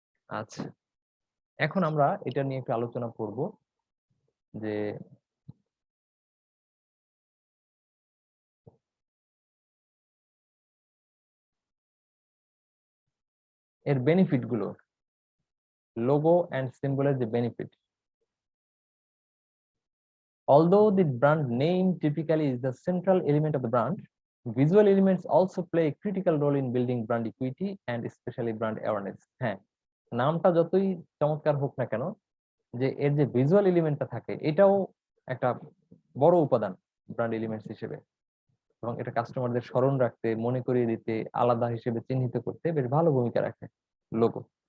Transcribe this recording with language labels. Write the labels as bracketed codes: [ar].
[bn] আচ্ছা, এখন আমরা এটা নিয়ে একটু আলোচনা করব যে এর বেনিফিট গুলো, লোগো অ্যান্ড সিম্বলের যে benefit. [en] Although the brand name typically is the central element of the brand, visual elements also play a critical role in building brand equity and especially brand awareness. [bn] হ্যাঁ, নামটা যতই চমৎকার হোক না কেন, যে এর যে ভিজুয়াল এলিমেন্টটা থাকে এটাও একটা বড় উপাদান ব্র্যান্ড এলিমেন্টস হিসেবে, এবং এটা কাস্টমারদের স্মরণ রাখতে, মনে করিয়ে দিতে, আলাদা হিসেবে চিহ্নিত করতে বেশ ভালো ভূমিকা রাখে লোগো।